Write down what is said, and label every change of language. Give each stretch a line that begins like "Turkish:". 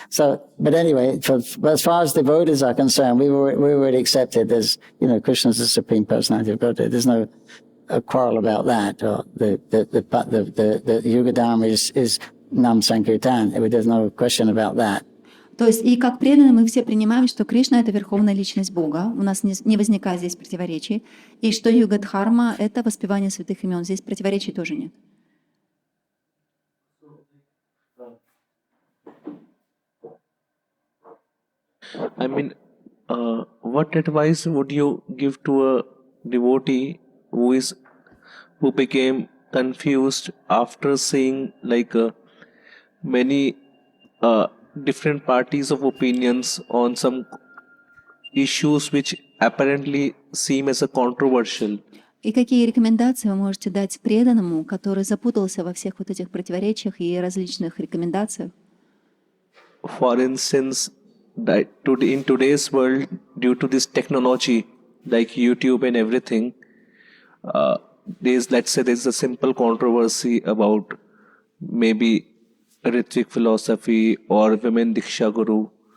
English: So, but anyway, as far as devotees are concerned, we already accepted as, Krishna's the supreme personality of Godhead. There's no quarrel about that. Or the Yuga Dharma is Nam Sankirtan. There's no question about that.
Russian: То есть и как преданные мы все принимаем, что Кришна — это верховная личность Бога, у нас не возникает здесь противоречий, и что Юга-дхарма — это воспевание святых имен, здесь противоречий тоже нет.
English: I mean, what advice would you give to a devotee who became confused after seeing many different parties of opinions on some issues which apparently seem as a controversial?
Russian: И какие рекомендации вы можете дать преданному, который запутался во всех вот этих противоречиях и различных рекомендациях?
English: For instance, that in today's world, due to this technology like YouTube and everything, there's a simple controversy about maybe Ritvik philosophy or women Diksha Guru.